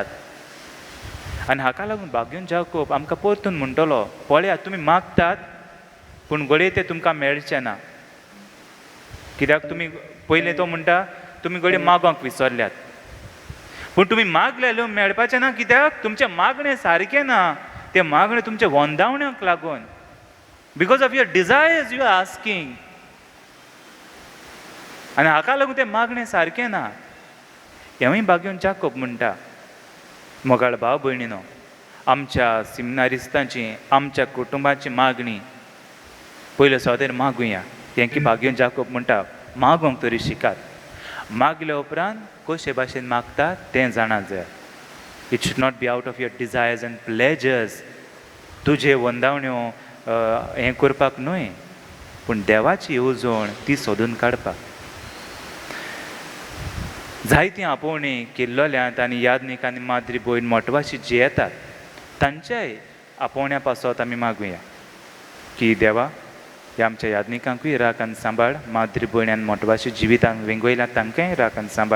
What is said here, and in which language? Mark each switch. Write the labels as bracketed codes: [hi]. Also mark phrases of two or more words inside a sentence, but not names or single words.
[kok] आनी हाका लागून भाग्यून जाकोब आमकां परतून म्हणटलो पळयात तुमी मागतात पूण घडये तें तुमकां मेळचें ना. कित्याक तुमी पयलें तो म्हणटा तुमी घडये मागोंक विसरल्यात पूण तुमी मागलेल्यो मेळपाचें ना कित्याक तुमचें मागणें सारकें ना. तें मागणें तुमचे वंदावण्यांक लागून [en] because of your desires you are asking. [kok] आनी हाका लागून तें मागणें सारकें ना. हेंवूय भाग्यून जाकोब म्हणटा मोगाळ भाव भयणीनो, आमच्या सिमनारिस्तांची आमच्या कुटुंबाची मागणी पयले सोदेर मागुया. तें की भाग्यून जाकोब म्हणटा मागोंक तरी शिकात. मागले उपरांत कशे भाशेन मागतात तें जाणा जाय. [en] it should not be out of your desires and pleasures. [kok] तुजे वंदावण्यो हें करपाक न्हय पूण देवाची येवजण ती सोदून काडपाक. जायतीं आपोवणी केल्लोल्यांत आनी यादनीक आनी माद्री भयण मोटवाशी जी येतात तांच्याय आपोवण्या पासत आमी मागुया की देवा ह्या आमच्या यादनिकांकूय राख आनी सांबाळ, माद्री भयण आनी मोटवाशी जिवितांत वेंगयल्यात तांकांय राख आनी सांबाळ.